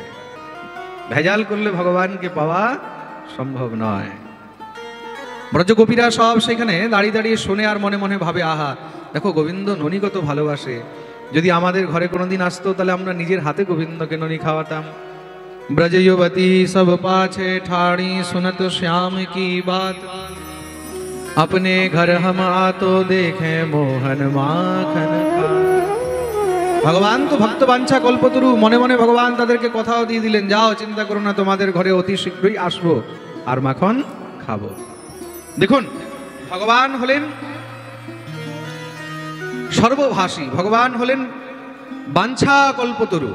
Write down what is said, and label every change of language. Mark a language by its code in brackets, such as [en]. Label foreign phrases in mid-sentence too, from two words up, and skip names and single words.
[bn] ভেজাল করলে ভগবানকে পাওয়া সম্ভব নয়। ব্রজগোপীরা সব সেখানে দাঁড়িয়ে দাঁড়িয়ে শোনে আর মনে মনে ভাবে, আহা দেখো গোবিন্দ ননি কত ভালোবাসে। যদি আমাদের ঘরে কোনোদিন আসতো, তাহলে আমরা নিজের হাতে গোবিন্দকে ননি খাওয়াতাম। [bra] ब्रज युवती सब पाछे ठाड़ी सुनत श्याम की बात, अपने घर हम आतो देखे मोहन माखन खा। [bn] ভগবান তো ভক্ত বাঞ্ছা কল্পতরু, মনে মনে ভগবান তাদেরকে কথাও দিয়ে দিলেন, যাও চিন্তা করো না, তোমাদের ঘরে অতি শীঘ্রই আসবো আর মাখন খাবো। দেখুন, ভগবান হলেন সর্বভাষী, ভগবান হলেন বাঞ্ছা কল্পতরু।